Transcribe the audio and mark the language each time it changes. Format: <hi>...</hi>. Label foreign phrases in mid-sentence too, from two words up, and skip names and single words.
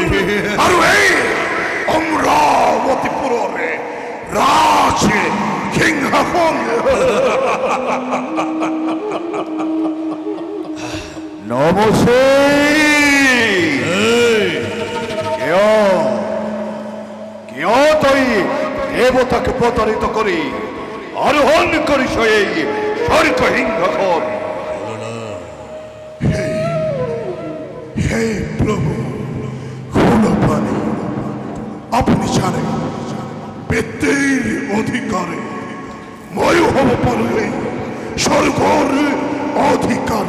<as>আৰু এই অমৰাৱতীপুৰৰে ৰাজ সিংহাসন। নমস্তে। কিয় তই দেবতাকে প্রতারিত করি আরোহণ করিস এই স্বর্গ সিংহাসন? হে প্রভু ক্ষুণপানি, আপনি জানেন ব্যক্তির অধিকারে ময় হব পারো এই স্বর্গর অধিকারী।</as>